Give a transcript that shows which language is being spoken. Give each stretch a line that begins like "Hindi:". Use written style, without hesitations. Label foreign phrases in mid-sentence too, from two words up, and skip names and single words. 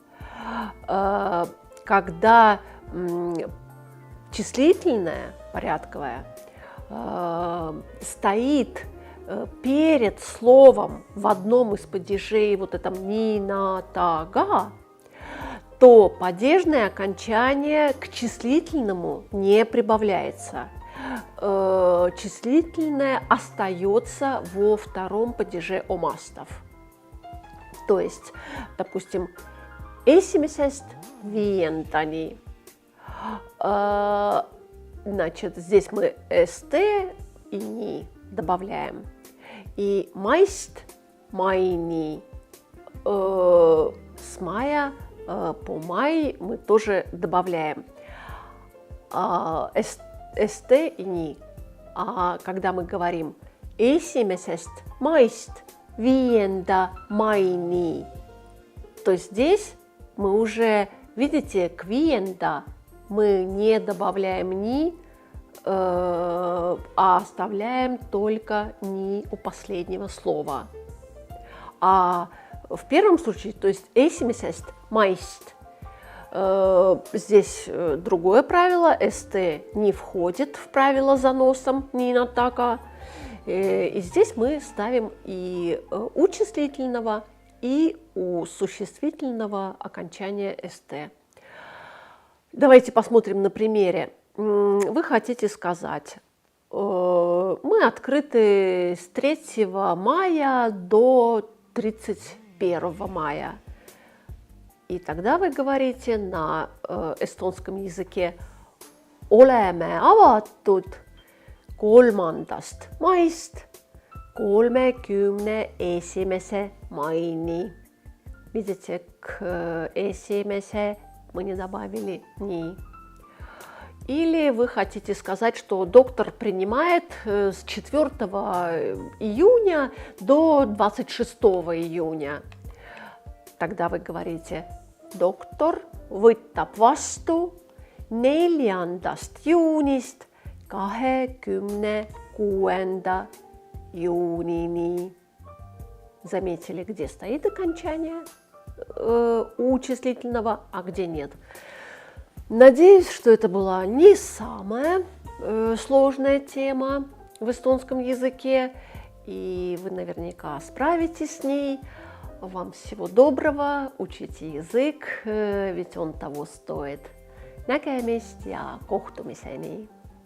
Russian: когда числительное, порядковое, стоит перед словом в одном из падежей, вот этом Нина Тага, то падежное окончание к числительному не прибавляется. Числительное остается во втором падеже омастов. То есть, допустим,
Estonian: esimesest viiendani.
Russian: Значит, здесь мы st и ни добавляем.
Estonian: И maist maini.
Russian: С мая по май мы тоже добавляем st и ни. А когда мы говорим
Estonian: esimesest maist viienda maini,
Russian: то здесь мы уже, видите, к viienda мы не добавляем ни, а оставляем только ни у последнего слова. А в первом случае, то есть
Estonian: esimesest maist,
Russian: здесь другое правило, st не входит в правило заносом Нина Така. И здесь мы ставим и у числительного, и у существительного окончания «ст». Давайте посмотрим на примере. Вы хотите сказать: мы открыты с 3 мая до 31 мая. И тогда вы говорите на эстонском языке
Estonian: oleme avatud 3. maist 31. maini.
Russian: Видите, к esimese мы не добавили ни. Или вы хотите сказать, что доктор принимает с 4 июня до 26 июня. Тогда вы говорите: доктор
Estonian: võtab vastu 4. juunist 26. juunini.
Russian: Заметили, где стоит окончание у числительного, а где нет. Надеюсь, что это была не самая сложная тема в эстонском языке, и вы наверняка справитесь с ней. Вам всего доброго, учите язык, ведь он того стоит.
Estonian: Nägemist ja kohtumiseni!